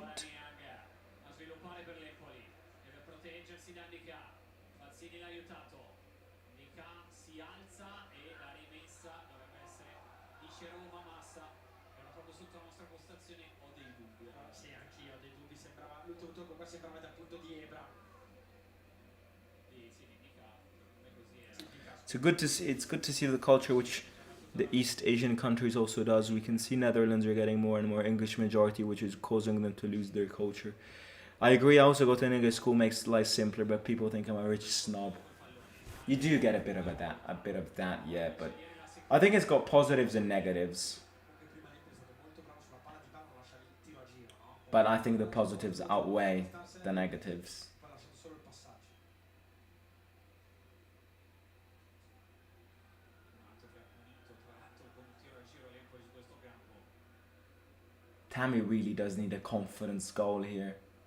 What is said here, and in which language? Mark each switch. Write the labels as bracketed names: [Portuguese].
[Italian] Ora Niang a sviluppare per l'Empoli. Deve proteggersi da Ndika. Fazzini l'ha aiutato. Ndika si alza e la rimessa dovrebbe essere dice Roma Massa. Era proprio sotto la nostra postazione, ho dei dubbi. Sì, anch'io ho dei dubbi, sembrava l'ultimo tocco qua, sembrava dal punto di Ebra. Sì, di Ndika. Non è così, [English] It's good to see the culture which the East Asian countries also does. We can see Netherlands are getting more and more English majority, which is causing them to lose their culture. I agree. I also go to an English school, makes life simpler, but people think I'm a rich snob. You do get a bit of that, yeah. But I think it's got positives and negatives. [Italian] Comunque prima Empoli è stato molto bravo sulla palla, Dybala non lascia il tiro a giro, no? [English] But I think the positives outweigh the negatives. [Italian] Poi ha lasciato solo il passaggio. un altro che ha punito tra l'altro con un tiro a giro l'Empoli su questo campo. [English] Tammy really does need a confidence goal here.